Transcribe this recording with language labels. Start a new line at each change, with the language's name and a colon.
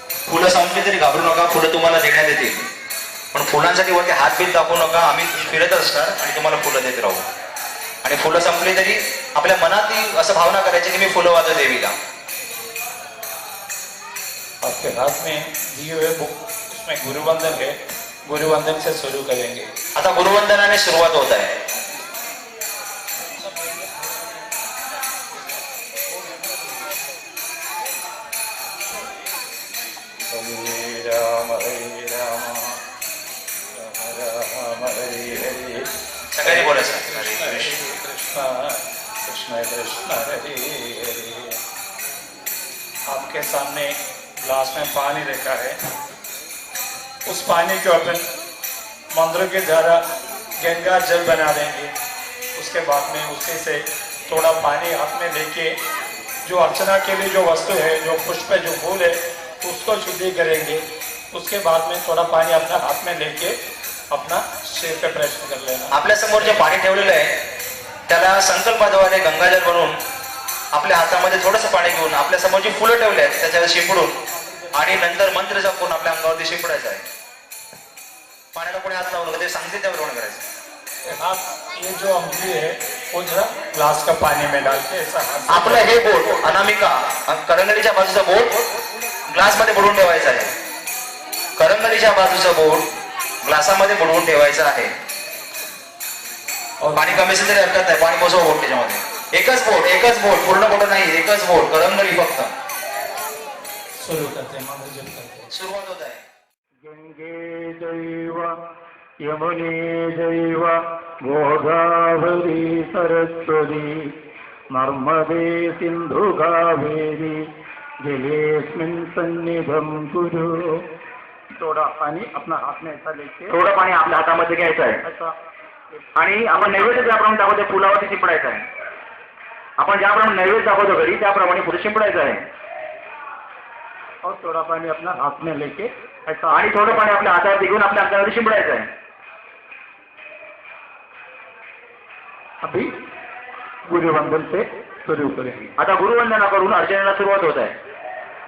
Marathi: फुलं संपली तरी घाबरू नका, फुलं तुम्हाला देण्यात येतील, पण फुलांसाठी वरती हात बीत दाखवू नका. आम्ही फिरत असणार आणि तुम्हाला फुलं देत राहू. आणि फुलं संपली तरी आपल्या मनात असं भावना करायची की मी फुलं वाजव देवीला.
Hindi: आपके हाथ में दिए हुए बुक उसमें गुरुवंदन है, गुरुवंदन से शुरू करेंगे.
Marathi: आता गुरुवंदनाने सुरुवात होत आहे.
Sanskrit: हरे राम राम हरे हरे.
Marathi: सगळ्यांनी बोलायचं हरे
Sanskrit: कृष्ण कृष्ण कृष्ण हरे हरे.
Hindi: आपके सामने ग्लास में पानी रखा है. उस पानी को अपन मंत्र के द्वारा गंगा जल बना देंगे. उसके बाद में उसी से थोड़ा पानी हाथ में लेके जो अर्चना के लिए जो वस्तु है, जो पुष्प है, जो फूल है, उसको शुद्धि करेंगे. उसके बाद में थोड़ा पानी अपना हाथ में लेके अपना सिर पे प्रेशर कर लेना.
Marathi: आपल्या समोर जे पाणी ठेवलेलं आहे त्याला संकल्पाद्वारे गंगाजल बनवून आपल्या हातामध्ये थोडंसं पाणी घेऊन आपल्या समोर जी फुलं ठेवली आहेत त्याच्यावर शिंपडून आणि नंतर मंत्र जपून आपल्या अंगावरती शिंपडायचं आहे. पाण्याला कोणी हात लावू नका, ते सांगते त्याप्रमाणे करायचं.
Hindi: हाथ ये जो अंगुली है वो जरा ग्लास का पानी में डाल के ऐसा हाथ
Marathi: आपलं हे बोट अनामिका करंगलीच्या बाजूचा बोट ग्लास मध्ये बुडवून ठेवायचा आहे. करंगलीच्या बाजूचा बोट ग्लासामध्ये बुडवून ठेवायचं आहे. पाणी कमी असेल तरी हरकत नाही, पाणी पोचवा बोट त्याच्यामध्ये. एकच बोट पूर्ण बोट नाही, एकच बोट करंगली फक्त.
Hindi: शुरू करते हैं, मंत्र जप करते हैं.
Marathi: सुरुवात होत आहे.
Sanskrit: गंगे जैव यमुने जैव गोदावरी सरस्वती नर्मदे सिंधु कावेरी जलेस्मिन् सन्निधं कुरु.
Hindi: थोड़ा पानी अपना हाथ में ऐसा लेके
Marathi: थोडं पाणी आपल्या हातामध्ये घ्यायचं आहे
Hindi: ऐसा
Marathi: आणि आपण नैवेद्य ज्याप्रमाणे दाखवतो फुलावरती शिंपडायचं आहे. आपण ज्याप्रमाणे नैवेद्य दाखवतो घरी त्याप्रमाणे फुलं शिंपडायचं आहे.
Hindi: और थोड़ा पानी अपना हाथ में लेके ऐसा
Marathi: आणि थोडं पाणी आपल्या हातावरती घेऊन आपल्या अंगावरती शिंपडायचं आहे.
Hindi: अभी गुरुवंदन से शुरू करेंगे.
Marathi: आता गुरुवंदना करून अर्चनेला सुरुवात होत आहे.